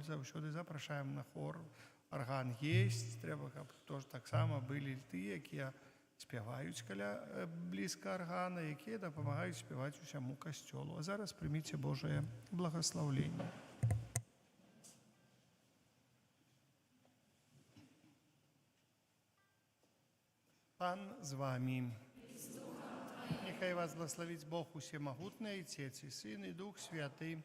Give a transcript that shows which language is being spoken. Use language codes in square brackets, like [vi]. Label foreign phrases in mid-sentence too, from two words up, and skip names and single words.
[be] Заўсёды запрашаем на хор. Арган есть, трэба, каб тоже таксама былі тыя, якія спяваюць каля блізка аргана, якія дапамагаюць спяваць усяму касцёлу. А зараз прыміце Божае благословленне. [uk] Пан з вами. Нехай вас благословить Бог усемогутный, Отец и Сын, и Дух Святый.